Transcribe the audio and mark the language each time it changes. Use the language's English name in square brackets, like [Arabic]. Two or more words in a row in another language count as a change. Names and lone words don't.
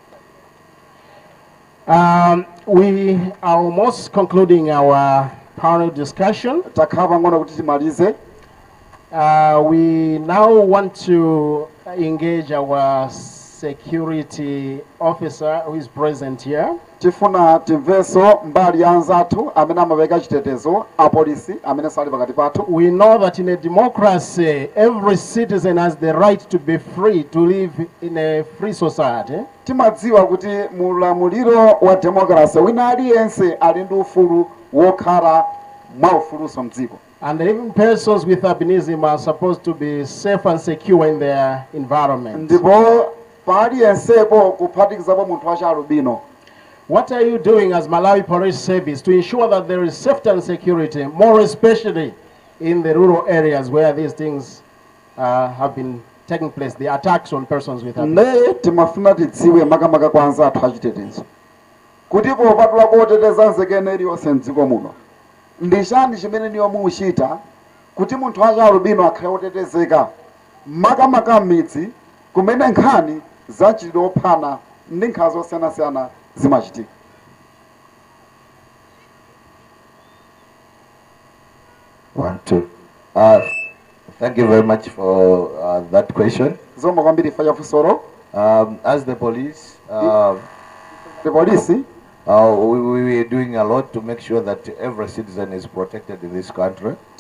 [English] We are almost concluding our panel discussion. We now want to engage our security officer who is present here. [Nyanja] Tifuna timveso mbali anzatu amene amabeka chitetezo apolisi amene sali pakati pathu. [English] We know that in a democracy every citizen has the right to be free to live in a free society. [Nyanja] Timadziwa kuti mulamuliro wa democracy wina aliyense ali ndi ufulu wokhala mwaufuluso mdziko. [English] And even persons with albinism are supposed to be safe and secure in their environment. [Nyanja] Ndipo paliyensepo kuphatikizapo munthu wacha albino. [English] What are you doing as Malawi Police Service to ensure that there is safety and security, more especially in the rural areas where these things have been taking place, the attacks on persons with albinism? [Nyanja] Timafuna tidziwe makamaka kwanza athu achitetezo. Kutipo patula koteteza nzekene iliyonse mdziko muno. Ndi chani chimene niyo muuchita kuti munthu wacha albino akhale otetezeka makamaka m'midzi kumene nkhani zachitidwe ophana ndi nkhanza zosiyanasiyana zimachitika. [English] One, two. Thank you very much for that question. As the police, we are doing a lot to make sure that every citizen is protected in this country.